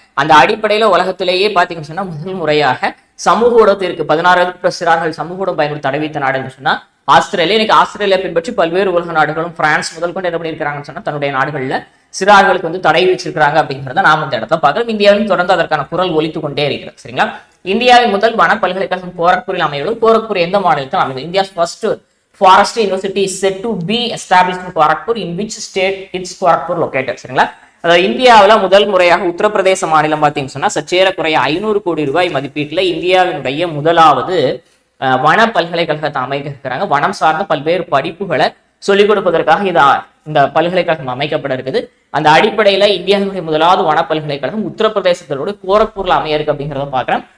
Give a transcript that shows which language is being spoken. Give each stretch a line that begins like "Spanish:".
Tamil: அந்த அடிப்படையில உலகத்திலேயே பாத்தீங்கன்னு சொன்னா முதல் முறையாக சமூக ஊடகத்திற்கு 16 சிறார்கள் சமூக ஊடகம் பயன்படுத்தி தடை வைத்த நாடுன்னு சொன்னா ஆஸ்திரேலியா. இன்னைக்கு ஆஸ்திரேலியா பின்பற்றி பல்வேறு உலக நாடுகளும் பிரான்ஸ் முதல் கொண்டு என்ன பண்ணியிருக்காங்கன்னு சொன்னா தன்னுடைய நாடுகள்ல சிறார்களுக்கு வந்து தடை வச்சிருக்காங்க அப்படிங்கிறத நாம இந்த இடத்துல பார்க்கிறோம். இந்தியாவிலும் தொடர்ந்து அதற்கான குரல் ஒலித்து கொண்டே இருக்கிறது. சரிங்களா? இந்தியாவின் முதல் வன பல்கலைக்கழகம் கோரக்பூரில் அமையுள்ளது. கோரக்பூர் எந்த மாநிலத்தில் அமைந்தது?
English: India first forest university is said to be established in Gorakhpur, in which state it's Gorakhpur located?
Tamil: சரிங்களா? அதாவது இந்தியாவில முதல் முறையாக உத்தரப்பிரதேச மாநிலம் பார்த்தீங்கன்னு சொன்னா சற்றேறக்குறைய 500 கோடி ரூபாய் மதிப்பீட்டுல இந்தியாவினுடைய முதலாவது வன பல்கலைக்கழகத்தை அமைக்க இருக்கிறாங்க. வனம் சார்ந்த பல்வேறு படிப்புகளை சொல்லிக் கொடுப்பதற்காக இந்த பல்கலைக்கழகம் அமைக்கப்பட இருக்குது. அந்த அடிப்படையில இந்தியாவினுடைய முதலாவது வன பல்கலைக்கழகம் உத்தரப்பிரதேசத்தோட கோரக்பூர்ல அமைய இருக்கு அப்படிங்கிறத பாக்குறேன்.